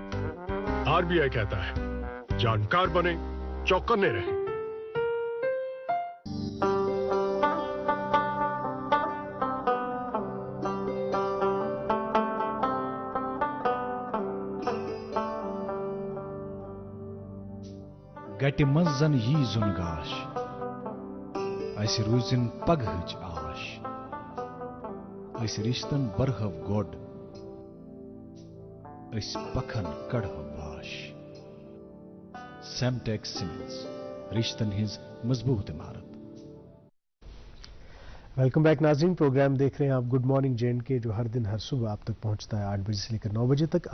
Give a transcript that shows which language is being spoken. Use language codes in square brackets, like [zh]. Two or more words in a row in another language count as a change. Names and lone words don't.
[hi] RBI कहता है जानकार बने, चौकन्ने रहे। [ks] गटि मंजन यी जुन गाश, ऐसे रोजिन पगहच आश, ऐसे रिश्तन बरहव गोड, ऐसे पखन कड़हव वाश। सेमटेक्स सीमेंट्स, रिश्तन हिज मजबूत इमारत। [en] welcome back [hi] नाज़रीन, प्रोग्राम देख रहे हैं आप गुड मॉर्निंग J&K, जो हर दिन हर सुबह आप तक पहुंचता है 8 बजे से लेकर 9 बजे तक।